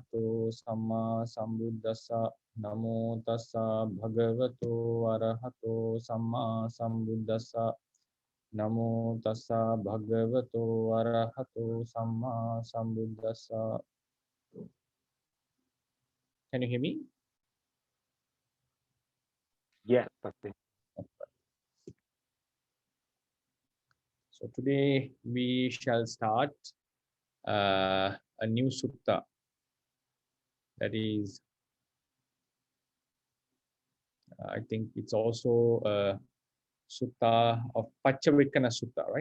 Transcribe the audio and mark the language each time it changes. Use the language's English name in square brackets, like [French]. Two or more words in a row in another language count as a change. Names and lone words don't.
[Pali] arahato samma sambuddhassa. Namo tassa bhagavato arahato samma sambuddhassa. Namo tassa bhagavato arahato samma sambuddhassa. [English] Can you hear me? Yes, Bhante. So today we shall start a new sutta, that is, I think it's also a sutta of Paccavakkana Sutta, right?